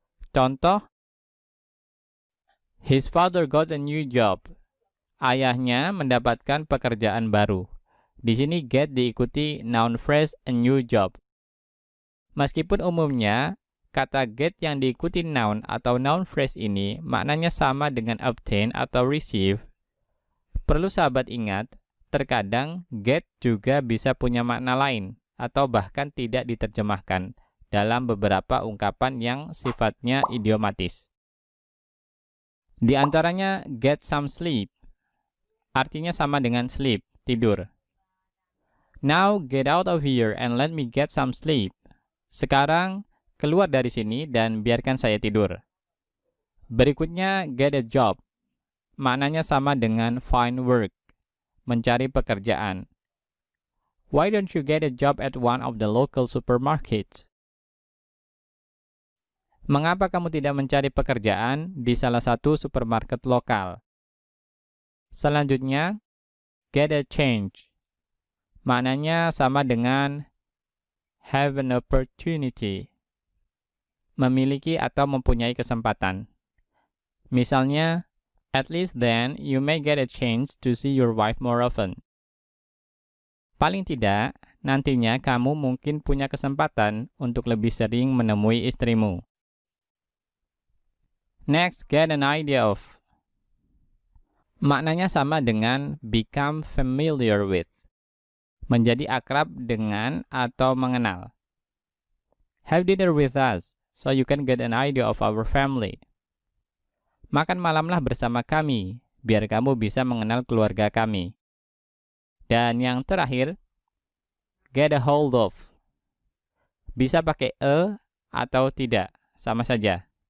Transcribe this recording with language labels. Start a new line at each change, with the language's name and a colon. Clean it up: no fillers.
English: Contoh, his father got a new job.
Indonesian: Ayahnya mendapatkan pekerjaan baru. Di sini get diikuti noun phrase
English: a new job.
Indonesian: Meskipun umumnya kata get yang diikuti noun atau noun phrase ini maknanya sama dengan obtain atau receive, perlu sahabat ingat, terkadang get juga bisa punya makna lain atau bahkan tidak diterjemahkan dalam beberapa ungkapan yang sifatnya idiomatis. Di antaranya
English: get some sleep,
Indonesian: artinya sama dengan sleep, tidur.
English: Now get out of here and let me get some sleep.
Indonesian: Sekarang keluar dari sini dan biarkan saya tidur. Berikutnya
English: get a job,
Indonesian: maknanya sama dengan
English: find work,
Indonesian: mencari pekerjaan.
English: Why don't you get a job at one of the local supermarkets?
Indonesian: Mengapa kamu tidak mencari pekerjaan di salah satu supermarket lokal? Selanjutnya,
English: get a change.
Indonesian: Maknanya sama dengan
English: have an opportunity,
Indonesian: memiliki atau mempunyai kesempatan.
English: Misalnya, at least then you may get a chance to see your wife more often.
Indonesian: Paling tidak, nantinya kamu mungkin punya kesempatan untuk lebih sering menemui istrimu.
English: Next, get an idea of.
Indonesian: Maknanya sama dengan
English: become familiar with,
Indonesian: menjadi akrab dengan atau mengenal.
English: Have dinner with us, so you can get an idea of our family.
Indonesian: Makan malamlah bersama kami, biar kamu bisa mengenal keluarga kami. Dan yang terakhir,
English: get a hold of.
Indonesian: Bisa pakai a atau tidak, sama saja.